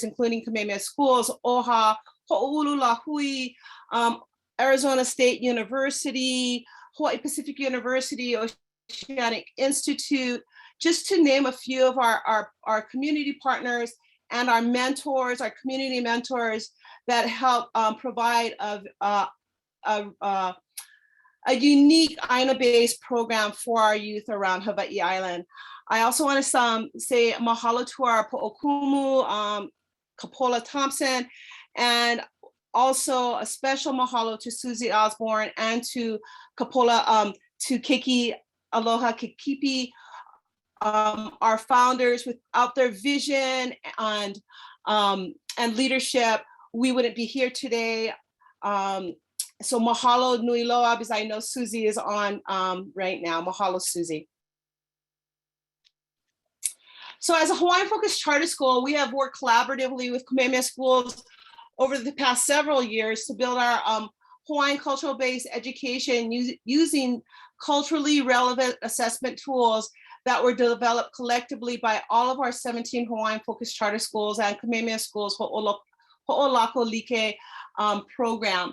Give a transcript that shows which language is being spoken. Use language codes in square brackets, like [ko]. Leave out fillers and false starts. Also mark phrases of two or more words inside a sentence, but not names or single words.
[en] including Kamehameha Schools, OHA, Ho'oulu Lahui, Arizona State University, Hawaii Pacific University, Oceanic Institute, just to name a few of our community partners and our mentors, our community mentors that help provide a unique ʻāina-based program for our youth around Hawaii Island. I also want to say mahalo to our poʻokumu, Kapola Thompson, and also a special mahalo to Susie Osborne and to Kapola, to Keiki Aloha Kekipi, our founders. Without their vision and leadership, we wouldn't be here today. [haw] So mahalo nui loa, [en] because I know Susie is on right now. Mahalo, Susie. So as a Hawaiian-focused charter school, we have worked collaboratively with Kamehameha Schools over the past several years to build our Hawaiian cultural-based education using culturally relevant assessment tools that were developed collectively by all of our 17 Hawaiian-focused charter schools and Kamehameha Schools Ho'olako Like program.